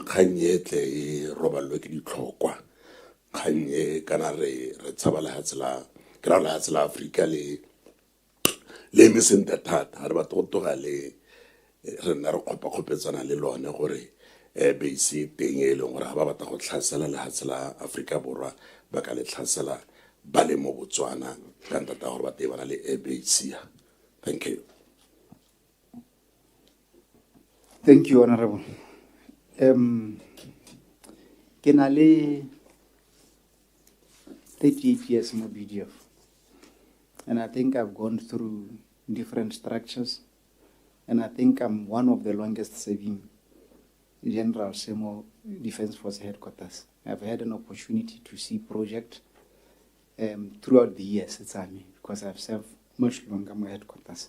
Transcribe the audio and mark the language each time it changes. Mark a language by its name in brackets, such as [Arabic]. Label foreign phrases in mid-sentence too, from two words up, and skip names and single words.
[Tswana] kgang e tle e robalwe ke ditlhokwa kgang e kana re tshaba lehatshe la ke ra lehatshe la Africa le emisente thata ga re batla go toga le re nna re kgopakgopetsana le lone gore base teng e leng gore ga ba batla go tlhasela lehatshe la Africa Borwa ba ka le tlhasela ba le mo Botswana ka ntata gore ba teng ba na le [English] air base [Tswana] ya. [English] Thank you. Thank you, Honorable. [Tswana] Ke na le 38 years mo BDF, [English] and I think I've gone through different structures, and I think I'm one of the longest serving generals mo Defence Force headquarters. I've had an opportunity to see project throughout the years, because I've served much longer my headquarters.